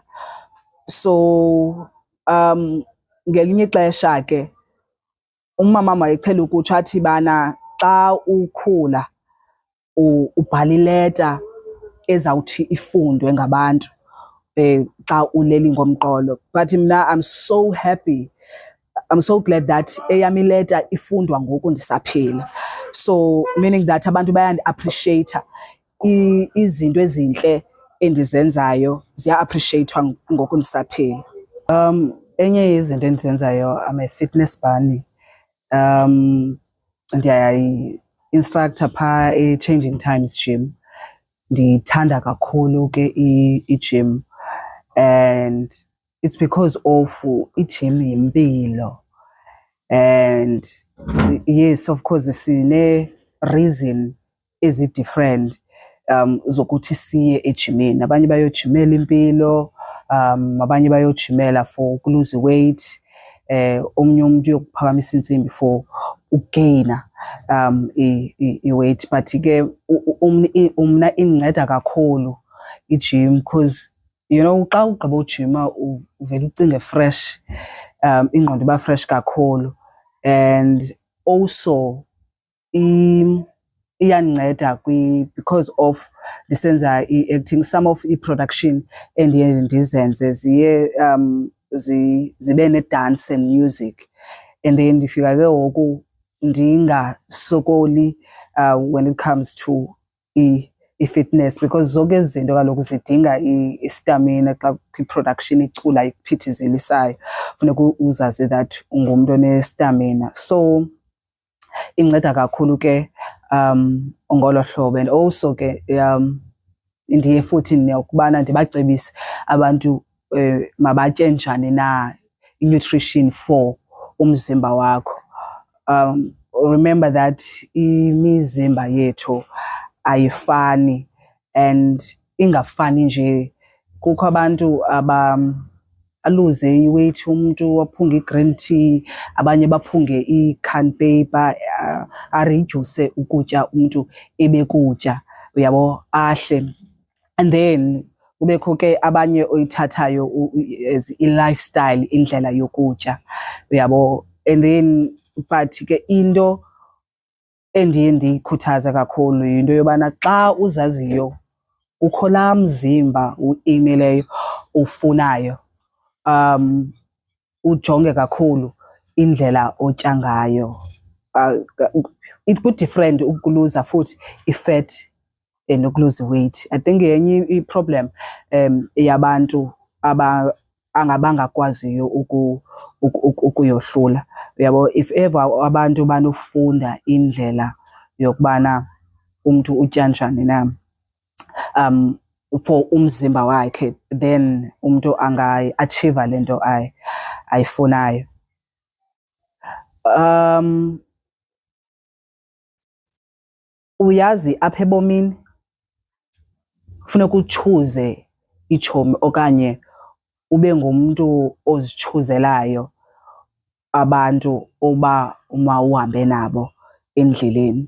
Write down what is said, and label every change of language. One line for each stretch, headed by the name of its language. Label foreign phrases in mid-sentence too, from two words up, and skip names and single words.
Xhosa: So ngelinye ixesha ke umama wayeqhela ukutsho athi bana xa ukhula ubhala ileta ezawuthi ifundwe ngabantu xa uleli ngomqolo.
English: But mna I'm so happy, I'm so glad that
Xhosa: eyam ileta ifundwa ngoku ndisaphila.
English: So meaning that
Xhosa: abantu bayandi-appreciate izinto ezintle endizenzayo ziya-appreciathwa ngoku ndisaphila. Enye yezinto endizenzayo,
English: I'm a fitness bunny.
Xhosa: Ndiyayi-instructor phaa e-Changing Times Gym. Ndithanda kakhulu ke i-gym,
English: and it's because of
Xhosa: i-gym yimpilo.
English: And yes, of course
Xhosa: sine-reason ezi-different zokuthi siye ejimini. Abanye bayojimela impilo, abanye bayojimela for ukuluza weight, omnye umuntu uyokuphakamisa intsimbi for ukugeyina i-weight. But ke umna indinceda kakhulu i-gym
English: because you know
Xhosa: xa ugqiba ujima uvele ucinge fresh, ingqondo iba fresh kakhulu.
English: And also
Xhosa: iyandinceda because of ndisenza i-acting,
English: some of
Xhosa: i-production endiye ndizenze ziye zibe ne-
English: dance and music, and then
Xhosa: ndifika ke ngoku ndingasokoli
English: when it comes to
Xhosa: i-fitness, because zonke ezi zinto kaloku zidinga istamina. Xa kwi-production icula ikuphithizelisayo funeka uzazi that ungumntu onestamina. So inceda kakhulu ke ngolo hlobo.
English: And also
Xhosa: ke ndiye futhi nokubana ndibacebise abantu mabatye njani na i-nutrition for umzimba wakho.
English: Remember that
Xhosa: imizimba yethu ayifani, and ingafani nje. Kukho abantu aluze i-weight, umuntu aphunge i-
English: green tea,
Xhosa: abanye baphunge i-
English: canned paper,
Xhosa: aredyuse ukutya umuntu ebekutya, uyabo, ahle.
English: And then
Xhosa: kubekho ke abanye oyithathayo as i-lifestyle, indlela yokutya, uyabo.
English: And then but
Xhosa: ke into endiye ndiyikhuthaza kakhulu yinto yobana xa uzaziyo ukho laa mzimba uwueyimileyo ufunayo, ujonge kakhulu indlela otya ngayo. Ku-different ukuluza futhi i-fat nokuluza weight.
English: I think
Xhosa: yenye i-problem yabantu abangakwaziyo ukuyohlula, uyabo.
English: If ever
Xhosa: abantu banofunda indlela yokubana umntu utya njani na for umzimba wakhe, then umntu angayi-achieve le nto ayifunayo. Uyazi apha ebomini funeka utshuze itshomi okanye ube ngumntu ozitshuzelayo abantu oba mawuhambe nabo endleleni,